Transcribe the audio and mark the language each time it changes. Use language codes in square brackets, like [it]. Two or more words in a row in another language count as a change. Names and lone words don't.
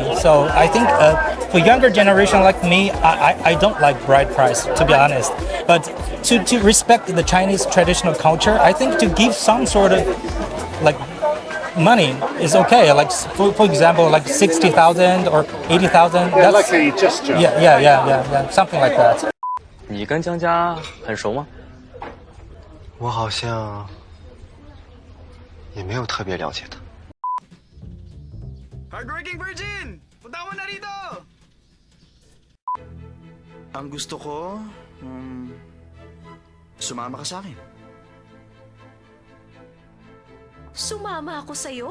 [en] So I think for younger generation like me, I don't like bride price, to be honest. But to respect the Chinese traditional culture, I think to give some sort of like money is okay. Like for example, like 60,000 or 80,000. Yeah, like a gesture. Yeah, something like that. [zh] 你跟江家很熟吗？我好像也没有特别了解他。 [tl] Hardworking Virgin! Punta mo na rito! Ang gusto ko, sumama ka sa akin. Sumama ako sa'yo?